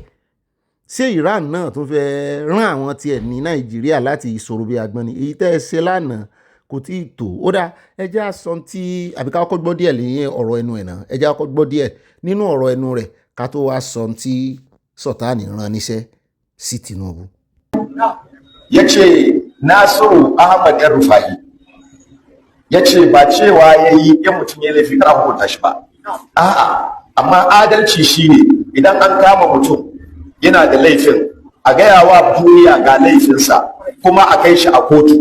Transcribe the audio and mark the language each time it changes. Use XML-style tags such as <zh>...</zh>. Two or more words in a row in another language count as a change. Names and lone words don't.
<yo>Ṣé Iran náà tún fẹ́ rán àwọn tiẹ̀ ní Nàìjíríà láti ìṣòro bí agbọ́n ni? Èyí tẹ́ ẹ ṣe lánàá kò tí ì tó. Ó dá ẹjẹ́ àsọ tí àbí ká kọ́kọ́ gbọ́ díẹ̀ lẹ́yìn ọ̀rọ̀ ẹnu ẹ̀ náà. Ẹjẹ́ àkọ́kọ́ gbọ́ díẹ̀ nínú ọ̀rọ̀ ẹnu rẹ̀ ká tó wá sọ tí Sultan rán níṣẹ́ sí Tinubu.</yo> <ha>Ya ce Nasiru Ahmad Elrufai ya ce ba cewa ya yi in mutum ya laifi kana hukunta shi ba. A'a, amma adalci shine idan an kama mutum yana da laifin a gaya wa duniya ga laifinsa kuma a kai shi a kotu.</ha>